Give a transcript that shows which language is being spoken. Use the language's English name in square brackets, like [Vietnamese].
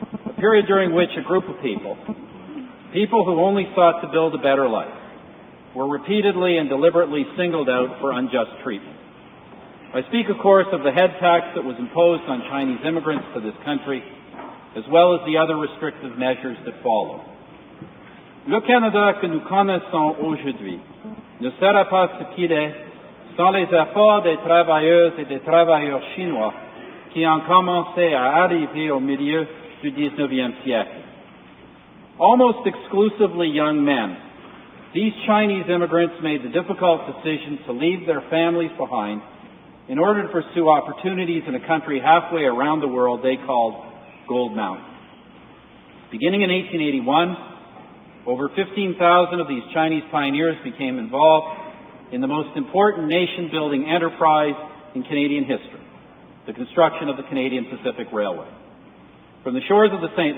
[English] A period during which a group of people who only sought to build a better life, were repeatedly and deliberately singled out for unjust treatment. I speak, of course, of the head tax that was imposed on Chinese immigrants to this country, as well as the other restrictive measures that followed. [French] Le Canada que nous connaissons aujourd'hui ne sera pas ce qu'il est sans les efforts des travailleuses et des travailleurs chinois qui ont commencé à arriver au milieu du XIXe siècle. [English] Almost exclusively young men, these Chinese immigrants made the difficult decision to leave their families behind in order to pursue opportunities in a country halfway around the world they called Gold Mountain. Beginning in 1881, over 15,000 of these Chinese pioneers became involved in the most important nation-building enterprise in Canadian history, the construction of the Canadian Pacific Railway. From the shores of the St.